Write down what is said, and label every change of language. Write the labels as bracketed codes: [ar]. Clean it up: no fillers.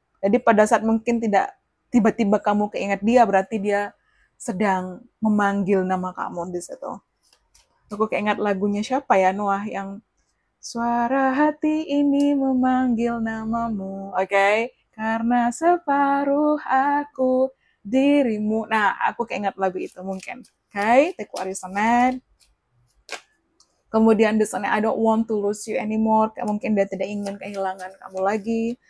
[id] Jadi pada saat mungkin tidak tiba-tiba kamu keinget dia, berarti dia sedang memanggil nama kamu di situ. Aku keinget lagunya siapa ya, Noah, yang suara hati ini memanggil namamu, oke? Okay? Karena separuh aku dirimu. Nah, aku keinget lagu itu mungkin. Oke, okay? [en] Take what is on. [id] Kemudian di sana, [en] I don't want to lose you anymore. [id] Mungkin dia tidak ingin kehilangan kamu lagi.